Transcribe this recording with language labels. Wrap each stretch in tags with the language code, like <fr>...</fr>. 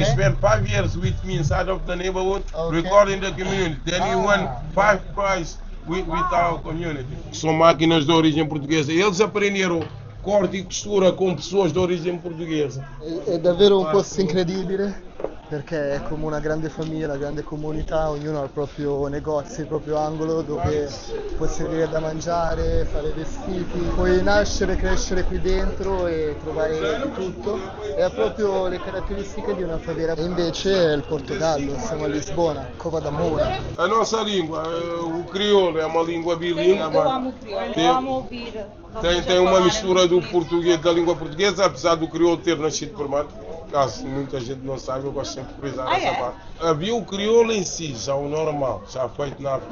<en>He spent 5 years with me inside of the neighborhood, Okay. recording the community. Then he won 5 prizes with our community.</en> <pt>São máquinas de origem portuguesa. Eles aprenderam corte e costura com pessoas de origem portuguesa.</pt> <it>È davvero un posto incredibile perché è come una grande famiglia, una grande comunità, ognuno ha il proprio negozio, il proprio angolo dove puoi servire da mangiare, fare vestiti, puoi nascere, crescere qui dentro e trovare di tutto. E ha proprio le caratteristiche di una favela. E invece è il Portogallo, siamo a Lisbona, Cova d'Amora.</it> <pt>A nossa língua, o crioulo, é uma língua bilíngue. Eu amo o crioulo, eu amo ouvir. Tem uma mistura do português, da língua portuguesa, apesar do crioulo ter nascido primeiro. Caso muita gente não sabe, eu gosto sempre de frisar essa parte. Havia o crioulo em si, já o normal, já feito na África.</pt>